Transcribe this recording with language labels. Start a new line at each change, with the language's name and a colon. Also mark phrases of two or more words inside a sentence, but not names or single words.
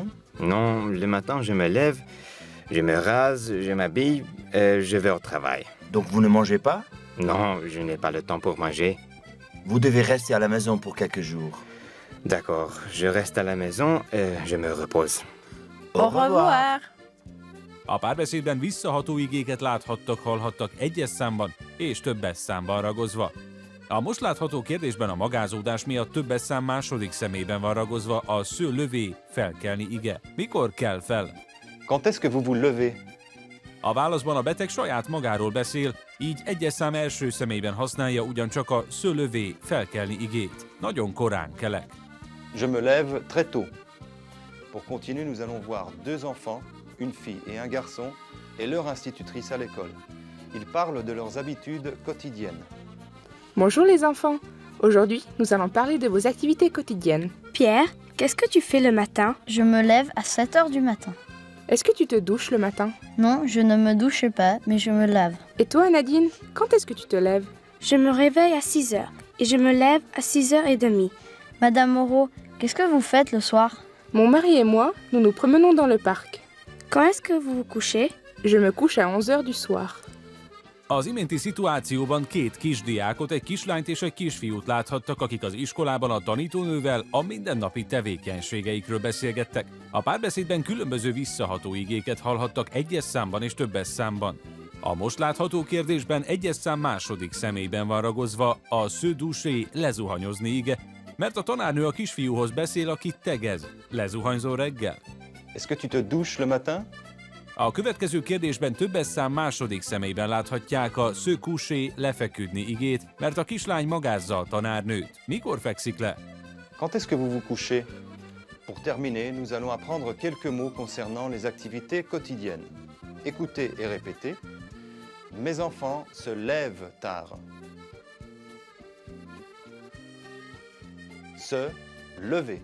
French: Non, le matin, je me lève, je me rase, je m'habille et je vais au travail. Donc vous ne mangez pas? Non, je n'ai pas le temps pour manger. Vous devez rester à la maison pour quelques jours. D'accord, je reste à la maison et je me repose. Au revoir.
Hungarian: A párbeszédben visszaható igéket láthattak, hallhattak egyes számban és többes számban ragozva. A most látható kérdésben a magázódás miatt többes szám második szemében van ragozva a
French: se lever,
Hungarian: felkelni ige. Mikor kell fel?
French: Quand est-ce que vous vous levez?
Hungarian: A válaszban a beteg saját magáról beszél, így egyes szám első személyben használja ugyancsak a
French: se lever,
Hungarian: felkelni igét. Nagyon korán kelek.
French: Je me lève très tôt. Pour continuer, nous allons voir deux enfants, une fille et un garçon, et leur institutrice à l'école. Ils parlent de leurs habitudes quotidiennes. Bonjour les enfants. Aujourd'hui, nous allons parler de vos activités quotidiennes. Pierre, qu'est-ce que tu fais le matin? Je me lève à 7 heures du matin. Est-ce que tu te douches le matin? Non, je ne me douche pas, mais je me lave. Et toi, Nadine, quand est-ce que tu te lèves? Je me réveille à 6 heures et je me lève à 6h30. Madame Moreau, qu'est-ce que vous faites le soir? Mon mari et moi, nous nous promenons dans le parc. Quand est-ce que vous vous couchez? Je me couche à 11 heures du soir.
Hungarian: Az iménti szituációban két kisdiákot, egy kislányt és egy kisfiút láthattak, akik az iskolában a tanítónővel a mindennapi tevékenységeikről beszélgettek. A párbeszédben különböző visszaható igéket hallhattak egyes számban és többes számban. A most látható kérdésben egyes szám második személyben van ragozva a
French: se doucher,
Hungarian: lezuhanyozni ige, mert a tanárnő a kisfiúhoz beszél, aki tegez. Lezuhanyzol reggel?
French: Est-ce que tu te douches le matin?
Hungarian: A következő kérdésben többes szám második személyben láthatják a
French: se coucher,
Hungarian: lefeküdni igét, mert a kislány magázza a tanárnőt. Mikor fekszik le?
French: Quand est-ce que vous vous couchez? Pour terminer, nous allons apprendre quelques mots concernant les activités quotidiennes. Écoutez et répétez. Mes enfants se lèvent tard. Se lever.